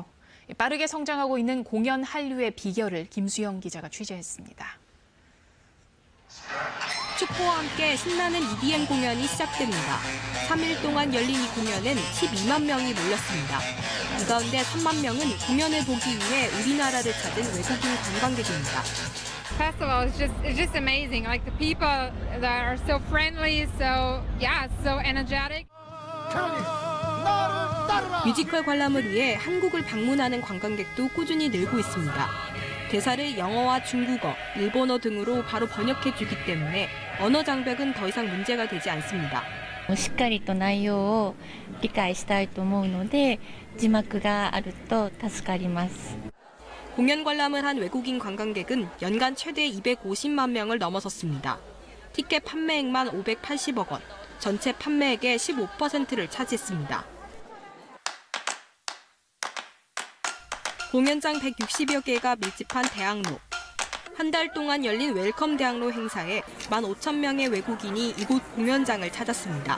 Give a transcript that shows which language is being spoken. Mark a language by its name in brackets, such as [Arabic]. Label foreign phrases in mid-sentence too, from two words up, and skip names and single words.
[Korean] 빠르게 성장하고 있는 공연 한류의 비결을 김수영 기자가 취재했습니다. 축구와 함께 신나는 EDM 공연이 시작됩니다. 3일 동안 열린 이 공연엔 12만 명이 몰렸습니다. 이 가운데 3만 명은 공연을 보기 위해 우리나라를 찾은 외국인 관광객입니다. [English] Festival is just amazing. Like the people that are so friendly, so energetic. [Korean] 뮤지컬 관람을 위해 한국을 방문하는 관광객도 꾸준히 늘고 있습니다. 대사를 영어와 중국어, 일본어 등으로 바로 번역해 주기 때문에 언어 장벽은 더 이상 문제가 되지 않습니다. [Japanese] しっかりと内容を理解したいと思うので字幕があると助かります. [Korean] 공연 관람을 한 외국인 관광객은 연간 최대 250만 명을 넘어섰습니다. 티켓 판매액만 580억 원, 전체 판매액의 15%를 차지했습니다. 공연장 160여 개가 밀집한 대학로. 한 달 동안 열린 웰컴 대학로 행사에 15,000명의 외국인이 이곳 공연장을 찾았습니다.